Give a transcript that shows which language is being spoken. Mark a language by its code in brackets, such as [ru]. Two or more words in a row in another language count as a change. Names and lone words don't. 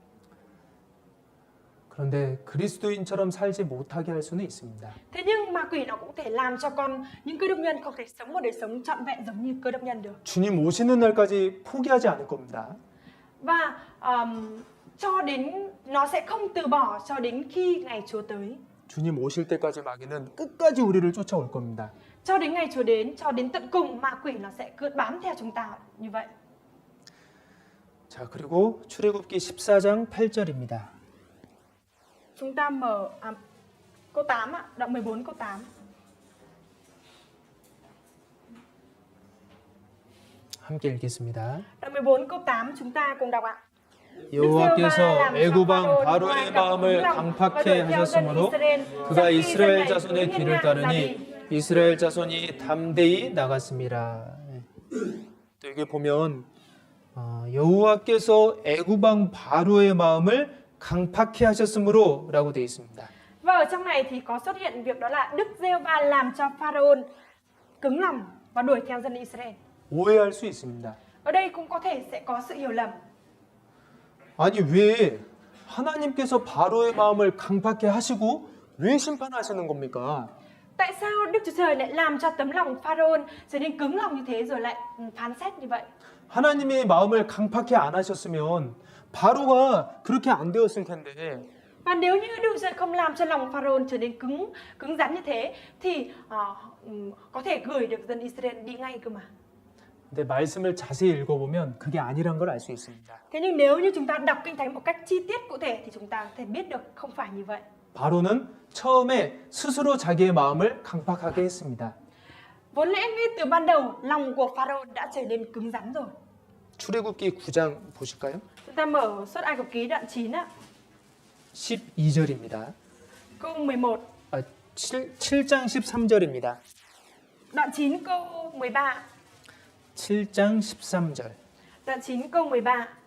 [ko] 그런데 그리스도인처럼 살지 못하게 할 수는 있습니다. [vi] Thế nhưng ma quỷ nó cũng thể làm cho những cơ đốc nhân không thể sống một đời sống trọn vẹn giống như cơ đốc nhân được. [ko] 주님 오시는 날까지 포기하지 않을 겁니다. [vi] Và cho đến nó sẽ không từ bỏ cho đến khi ngày Chúa tới. [ko] 주님 오실 때까지 마귀는 끝까지 우리를 쫓아올 겁니다. [vi] Cho đến ngày Chúa đến, cho đến tận cùng ma quỷ nó sẽ cứ bám theo chúng ta như vậy. [ko] 자, 그리고 출애굽기 14장 8절입니다. [vi] Chúng ta mở câu 8 ạ, đoạn 14 câu 8. [ko] 함께 읽겠습니다. [vi] Đoạn 14 câu 8 chúng ta cùng đọc ạ. [ko] 여호와께서 애굽 왕 바로의 마음을 강팍해 하셨으므로 그가 이스라엘 자손의 길을 따르니 이스라엘 자손이 담대히 나갔습니다. 또 여기 보면 여호와께서 애굽 왕 바로의 마음을 강팍해 하셨으므로라고 되어 있습니다. [vi] Và ở trong này thì có xuất hiện việc đó là Đức Giê-hô-va làm cho Pharaoh cứng lòng và đuổi theo dân Israel. [ko] 오해할 수 있습니다. [vi] Ở đây cũng có thể sẽ có sự hiểu lầm. [ko] 아니 왜 하나님께서 바로의 마음을 강팍해 하시고 왜 심판하시는 겁니까? [vi] Tại sao Đức Chúa Trời lại làm cho tấm lòng Pharaoh trở nên cứng lòng như thế rồi lại phán xét như vậy? [ko] 하나님의 마음을 강팍해 안 하셨으면 바로가 그렇게 안 되었을 텐데. [vi] Và nếu như Đức Chúa Trời không làm cho lòng Pharaoh trở nên cứng rắn như thế thì có thể gửi được dân Israel đi ngay cơ mà. [ko] 근데 말씀을 자세히 읽어보면 그게 아니란 걸 알 수 있습니다. [vi] Thế nhưng nếu như chúng ta đọc Kinh Thánh một cách chi tiết cụ thể thì chúng ta có thể biết được không phải như vậy. [ko] 바로는 처음에 스스로 자기의 마음을 강팍하게 했습니다. [vi] Vốn lẽ ngay từ ban đầu lòng của Pharaoh đã trở nên cứng rắn rồi. [ko] 출애굽기 9장 보실까요? [vi] Chúng ta mở Xuất Ai Cập Ký đoạn 9 ạ. [ko] 12절입니다. [vi] Câu 11. [ko] 7장 13절입니다. [vi] Đoạn 9 câu 13. [ko] 7장 13절. [vi] Đoạn 9 câu 13.